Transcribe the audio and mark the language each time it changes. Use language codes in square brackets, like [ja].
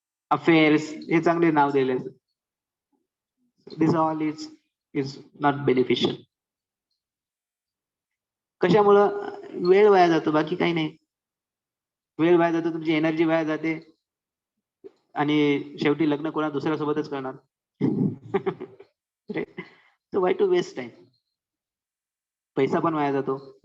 [mr] Affairs, हे चांगले नाव दिले. [en] This all is not beneficial. [mr] कशामुळं? वेळ वाया जातो, बाकी काही नाही. वेळ वाया जातो, तुमची एनर्जी वाया जाते आणि शेवटी लग्न कोणा दुसऱ्यासोबतच करणार. [en] So why to waste time? [mr] पैसा पण वाया जातो.